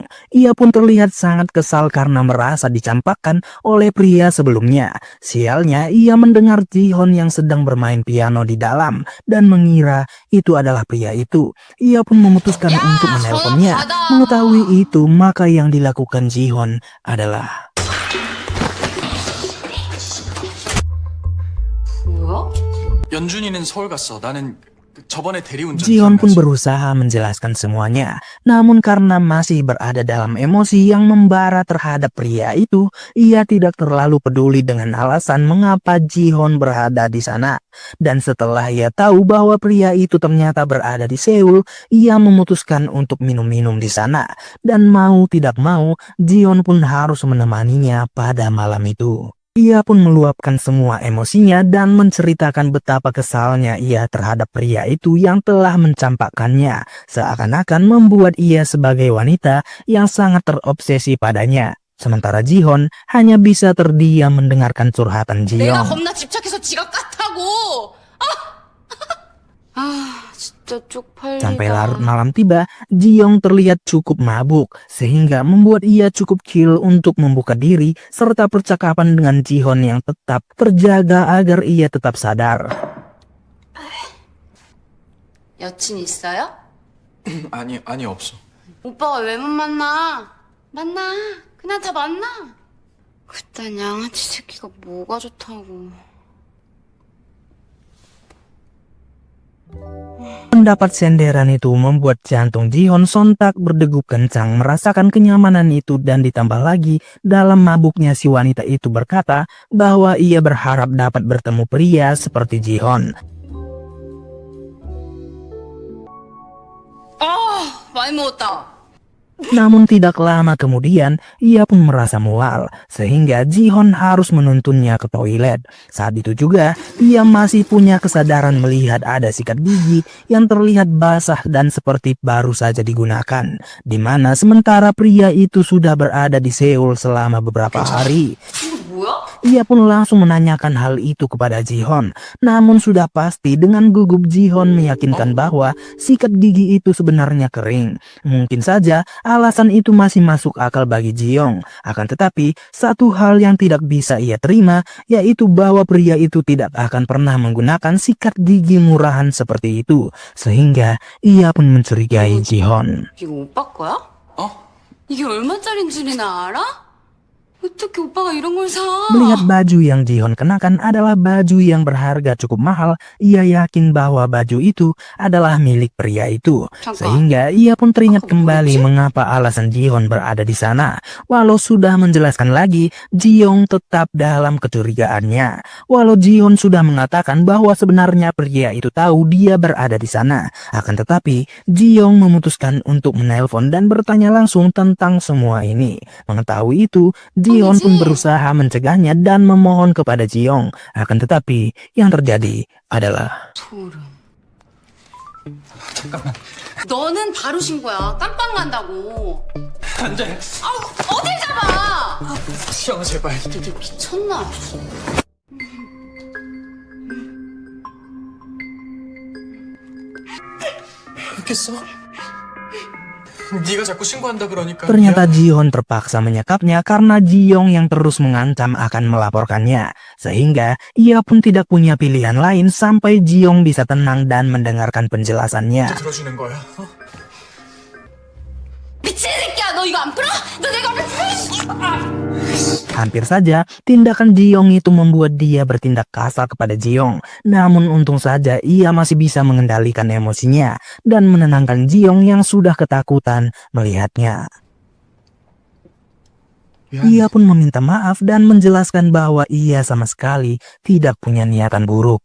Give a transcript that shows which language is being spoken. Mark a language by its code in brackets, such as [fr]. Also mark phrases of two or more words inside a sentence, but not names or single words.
[id] Ia pun terlihat sangat kesal karena merasa dicampakkan oleh pria sebelumnya. Sialnya, ia mendengar Ji-hoon yang sedang bermain piano di dalam dan mengira itu adalah pria itu. Ia pun memutuskan untuk menelponnya. Mengetahui itu, maka yang dilakukan Ji-hoon adalah [ko] 뭐야? 연준이는 서울 갔어. 나는 저번에 대리운전 [id] Ji-hoon pun [ko] 기억나지? [id] berusaha menjelaskan semuanya. Namun karena masih berada dalam emosi yang membara terhadap pria itu, ia tidak terlalu peduli dengan alasan mengapa Ji-hoon berada di sana. Dan setelah ia tahu bahwa pria itu ternyata berada di Seoul, ia memutuskan untuk minum-minum di sana. Dan mau tidak mau, Ji-hoon pun harus menemaninya pada malam itu. Ia pun meluapkan semua emosinya dan menceritakan betapa kesalnya ia terhadap pria itu yang telah mencampakkannya, seakan-akan membuat ia sebagai wanita yang sangat terobsesi padanya. Sementara Ji-hoon hanya bisa terdiam mendengarkan curhatan [ko] 내가 Ji-young. 겁나 집착해서 지각 같다고. 아, 진짜 쪽팔리다. [id] Sampai larut malam tiba, Ji-young terlihat cukup mabuk, sehingga membuat ia cukup chill untuk membuka diri serta percakapan dengan Ji-hoon yang tetap terjaga agar ia tetap sadar. [ko] 여친 있어요? 아니 없어. 오빠가 왜 못 만나? 만나. 그냥 다 만나. 그딴 양아치 새끼가 뭐가 좋다고. [id] Pendapat senderan itu membuat jantung Ji-hoon sontak berdegup kencang merasakan kenyamanan itu, dan ditambah lagi dalam mabuknya si wanita itu berkata bahwa ia berharap dapat bertemu pria seperti Ji-hoon. [ko] 많이 먹었다. [id] Namun tidak lama kemudian ia pun merasa mual sehingga Ji-hoon harus menuntunnya ke toilet. Saat itu juga ia masih punya kesadaran melihat ada sikat gigi yang terlihat basah dan seperti baru saja digunakan, di mana sementara pria itu sudah berada di Seoul selama beberapa hari. [ko] 이거 뭐야? [id] Ia pun langsung menanyakan hal itu kepada Ji-hoon. Namun sudah pasti dengan gugup Ji-hoon meyakinkan bahwa sikat gigi itu sebenarnya kering. Mungkin saja alasan itu masih masuk akal bagi Ji-young. Akan tetapi satu hal yang tidak bisa ia terima, yaitu bahwa pria itu tidak akan pernah menggunakan sikat gigi murahan seperti itu. Sehingga ia pun mencurigai Ji-hoon. [ko] 이거 오빠 거야? 어? 이게 얼마짜린 줄이나 알아? 어떻게 오빠가 이런 걸 사? [id] Melihat baju yang Ji-hoon kenakan adalah baju yang berharga cukup mahal, ia yakin bahwa baju itu adalah milik pria itu. Sehingga ia pun teringat kembali mengapa alasan Ji-hoon berada di sana. Walau sudah menjelaskan lagi, Ji-young tetap dalam kecurigaannya. Walau Ji-hoon sudah mengatakan bahwa sebenarnya pria itu tahu dia berada di sana. Akan tetapi, Ji-young memutuskan untuk menelpon dan bertanya langsung tentang semua ini. Mengetahui itu, Ji-hoon pun berusaha mencegahnya dan memohon kepada Ji-young. Akan tetapi yang terjadi adalah [ko] 소름. 잠깐만. 너는 바로 신고야. 깜빵 간다고. 안 돼. 어딜 잡아? 시영 제발. 이게 미쳤나? 했겠어? 네가 자꾸 신고한다 그러니까. [id] ternyata Ji-hoon terpaksa menyekapnya karena Ji-young yang terus mengancam akan melaporkannya. Sehingga ia pun tidak punya pilihan lain sampai Ji-young bisa tenang dan mendengarkan penjelasannya. [ko] 들어주는 거야. 어? 미친 새끼야, 너 이거 안 풀어? 너 내가 왜 풀어? [id] Hampir saja tindakan Ji-young itu membuat dia bertindak kasar kepada Ji-young. Namun untung saja ia masih bisa mengendalikan emosinya dan menenangkan Ji-young yang sudah ketakutan melihatnya. Ia pun meminta maaf dan menjelaskan bahwa ia sama sekali tidak punya niatan buruk.